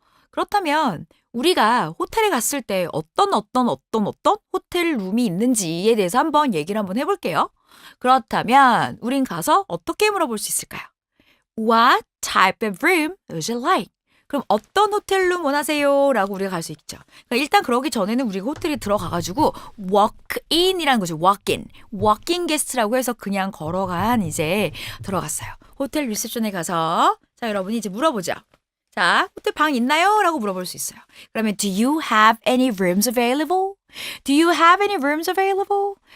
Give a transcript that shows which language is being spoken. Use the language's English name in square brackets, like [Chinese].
[Korean] 그렇다면 우리가 호텔에 갔을 때 어떤 호텔 룸이 있는지에 대해서 한번 얘기를 한번 해볼게요. 그렇다면 우린 가서 어떻게 물어볼 수 있을까요? [English] What type of room would you like? [Korean] 그럼 어떤 호텔룸 원하세요? 라고 우리가 갈 수 있죠. 그러니까 일단 그러기 전에는 우리가 호텔에 들어가가지고 walk-in이라는 거죠. [English] walk-in. [Korean] walk-in 게스트라고 해서 그냥 걸어간 이제 들어갔어요. 호텔 리셉션에 가서 자 여러분이 이제 물어보죠. 자, 호텔 방 있나요? 라고 물어볼 수 있어요. 그러면 [English] Do you have any rooms available? Do you have any rooms available?